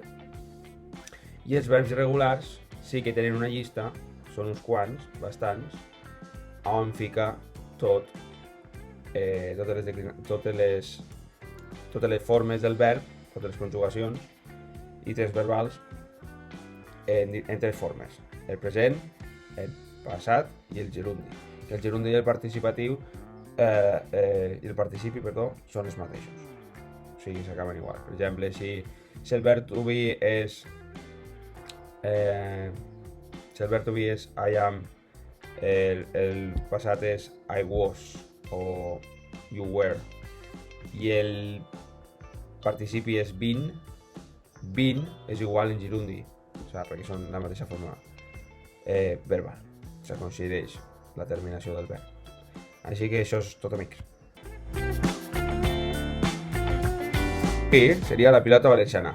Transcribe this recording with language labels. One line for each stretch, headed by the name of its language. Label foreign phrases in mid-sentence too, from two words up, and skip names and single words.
Catalan: I els verbs irregulars sí que tenen una llista, són uns quants, bastants, on fica totes les formes del verb, totes les conjugacions i temps verbals en tres formes: el present, el passat i el gerundi. El gerundi i el participi, són els mateixos. O sigui, s'acaben igual. Per exemple, si el verb
English: to be
Catalan: és
English: I am,
Catalan: el passat és
English: I was
Catalan: o
English: you were,
Catalan: i el participi és been és igual en gerundi, o sigui, perquè són la mateixa forma verbal, se considera la terminació del verb. Així que això és tot, amics. I seria la pilota valenciana.